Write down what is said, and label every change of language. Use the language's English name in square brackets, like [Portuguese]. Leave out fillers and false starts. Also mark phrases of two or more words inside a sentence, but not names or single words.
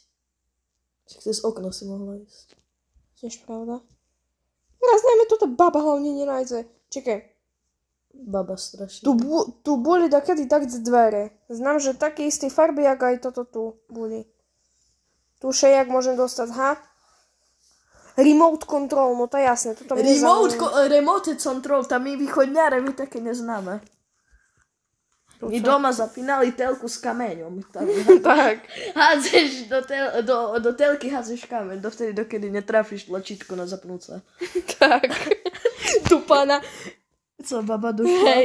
[Slovak] Však cez okno si mohla ísť. Tiež pravda. Raz najmä toto baba hlavne nenájde. Čakaj. Baba strašne. Tu boli dakedy tak dvere. Znam, že také istej farby, jak aj toto tu boli. Tu še jak môžem dostať, [English] Remote control, [Slovak] no to je jasné. [English] Remote control, [Slovak] tam my východňáre, my také neznáme. My doma zapínali telku s kameňom. Tak. Hádzeš do telky hádzeš kameň, dovtedy, dokedy netrafíš tlačítko na zapnúce. Tak. Tu pána. Co, baba došla?